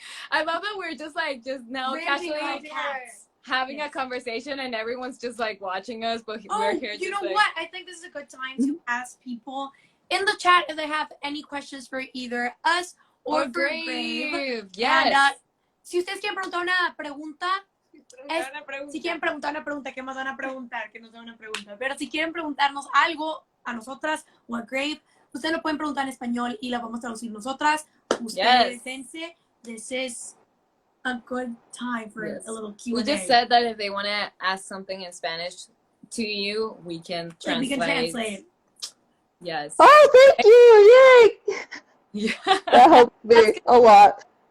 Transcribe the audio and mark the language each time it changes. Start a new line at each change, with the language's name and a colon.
English: I love that we're just now casually having a conversation and everyone's just like watching us, but we're here just you know like... what? I think this is a good time to ask people in the chat if they have any questions for either us or for Grave. Yes.
Spanish: And, si ustedes quieren preguntar una pregunta, si quieren preguntar una pregunta, ¿qué más van a preguntar? Que nos den una pregunta. Pero si quieren preguntarnos algo a nosotras o a Grave, ustedes lo pueden preguntar en español y la vamos a traducir nosotras. Ustedes dense.
English: This is a good time for a little Q&A. We just said that if they want to ask something in Spanish to you, we can translate. We can translate. Yes. Oh, thank you! Yay! Yeah. That helped me a lot.